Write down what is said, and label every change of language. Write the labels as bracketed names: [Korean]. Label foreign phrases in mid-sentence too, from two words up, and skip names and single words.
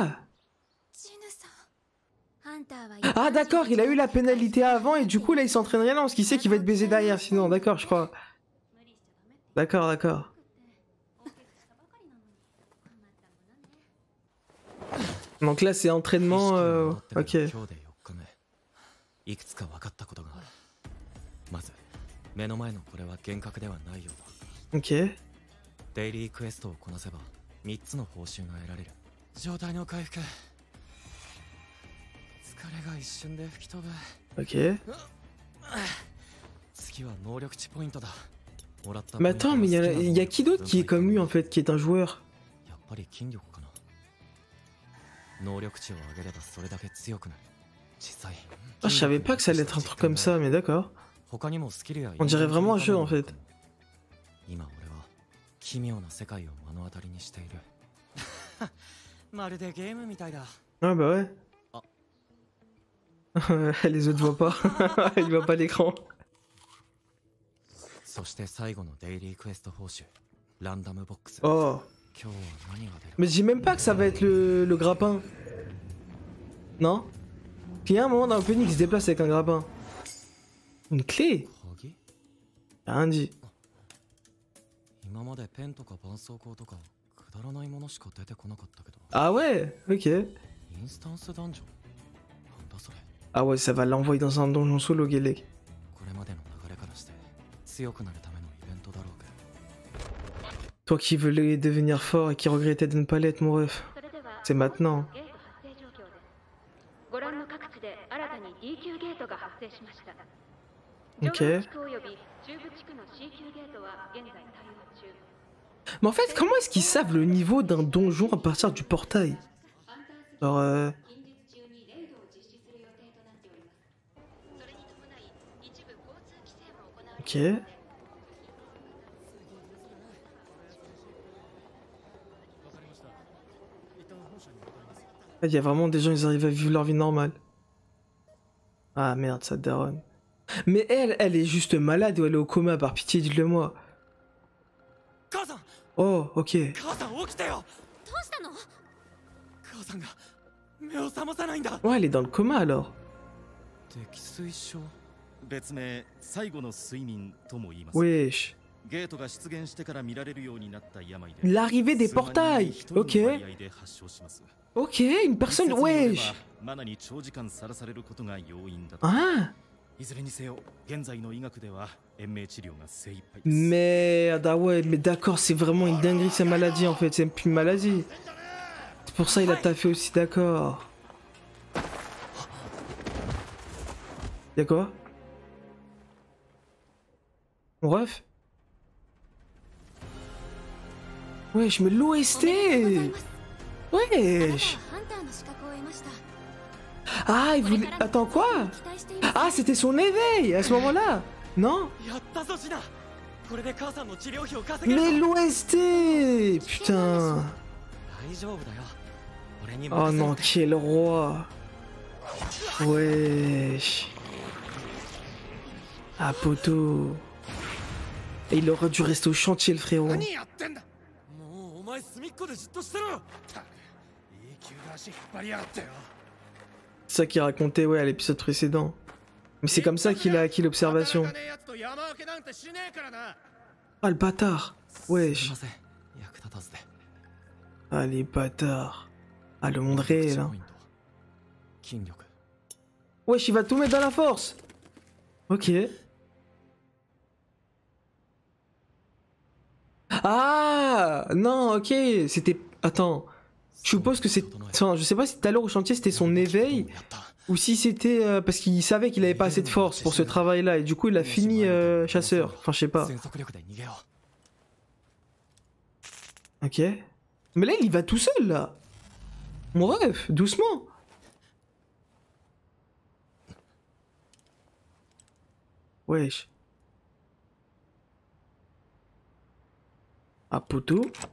[French] Ah d'accord, il a eu la pénalité avant et du coup là il s'entraîne rien parce qu'il sait qu'il va être baisé derrière sinon, d'accord je crois. D'accord, d'accord. Donc là c'est entraînement, ok. Ok. [Japanese] デイリークエストをこなせば3つの報酬が得られる。状態の回復。疲れが一瞬で吹き飛ぶ。 Ok. 次は能力値ポイントだ。もらった。 [French] Mais attends, mais il y a qui d'autre qui est comme lui en fait, qui est un joueur? [Japanese] やっぱり筋力かな。能力値を上げればそれだけ強くなる。実際。 [French] Ah, je savais pas que ça allait être un truc comme ça, mais d'accord. [Japanese] 他にもスキルや。 [French] On dirait vraiment un jeu en fait. [Japanese] 今俺は奇妙な世界を目の当たりにしている。まるでゲームみたいだ。 [French] Ah bah ouais. Les autres voient pas. Ils voient pas l'écran. [Japanese] そして最後のデイリークエスト報酬、ランダムボックス。 [French] Oh. [Japanese] 今日は何が出る？ [French] Mais je dis même pas que ça va être le grappin. Non? Il y a un moment dans l'opening qui se déplace avec un grappin. Une clé? [Japanese] 鍵？ [French] Rien dit. [Japanese] 今までペンとか絆創膏とかくだらないものしか出てこなかったけど。 [French] Ah ouais? Ok. [Japanese] インスタンスダンジョン？なんだそれ。 [French] Ah ouais, ça va l'envoyer dans un donjon solo, Gelek. [Japanese] これまでの流れからして強くなるためのイベントだろうけど。 [French] Toi qui voulais devenir fort et qui regrettais de ne pas l'être, mon ref. C'est maintenant. [Japanese] ご覧の各地で新たに D 級ゲートが発生しました。 [French] Ok. [Japanese] 上部地区および中部地区の C 級ゲートは現在対応中。 [French] Mais en fait, comment est-ce qu'ils savent le niveau d'un donjon à partir du portail? Genre, Ok. Il y a vraiment des gens, ils arrivent à vivre leur vie normale. Ah merde, ça daronne. Mais elle est juste malade ou elle est au coma, par pitié, dites-le moi. [Japanese] 母さん、 [French] Oh, ok. [Japanese] 母さん起きてよ。どうしたの？母さんが目を覚まさないんだ。 [French] Ouais, elle est dans le coma alors. [Japanese] 溺水症。別名最後の睡眠とも言います。 [French] Wesh. [Japanese] ゲートが出現してから見られるようになった病で [French] L'arrivée des [Japanese] 数万人 [French] portails. [Japanese] に一人の [French] Ok. [Japanese] 割合で発症します。 [French] Ok, une personne. [Japanese] 一説によれば [French] Wesh. [Japanese] マナに長時間さらされることが要因だと。 [French] Ah. [Japanese] いずれにせよ、現在の医学では延命治療が精一杯です。 [French] Merde, ah ouais, mais d'accord, c'est vraiment une dinguerie sa maladie en fait, c'est plus une maladie. C'est pour ça il a taffé aussi, d'accord. Y'a quoi? Mon ref? Wesh, mais l'OST! Wesh! Ah, il voulait... Attends, quoi? Ah, c'était son éveil à ce moment-là? Non? [Japanese] やったぞシナ。これで母さんの治療費を稼げるぞ。 [French] Mais l'OST! Putain! [Japanese] 大丈夫だよ。俺に [French] Oh [Japanese] 任せろ [French] non, [Japanese] って。 [French] quel roi! Wesh! Ah, poteau! Et il aurait dû rester au chantier, le frérot. [Japanese] 何やってんだ。もうお前隅っこでじっとしてろよ。ったくいい急な足引っ張りやがってよ。 [French] C'est ça qu'il racontait, ouais, à l'épisode précédent. Mais c'est comme ça qu'il a acquis l'observation. [Japanese] 働かねえやつと山分けなんてしねえからな。 [French] Ah, le bâtard! [Japanese] すい [French] Wesh! [Japanese] ません。役立たずで。 [French] Ah, les bâtards! Ah, le monde réel, hein. [Japanese] ポイント筋力。 [French] Wesh, il va tout mettre dans la force! Ok. Ah! Non, ok, c'était... Attends. Je suppose que c'est... Enfin, je sais pas si tout à l'heure au chantier c'était son éveil, [Japanese] やった。 [French] ou si c'était parce qu'il savait qu'il avait pas assez de force pour ce travail-là, et du coup il a fini chasseur. Enfin, je sais pas. [Japanese] 全速力で逃げよ [French] Ok. Mais là, il y va tout seul, là. Mon ref, doucement. Wesh. Ah, poteau.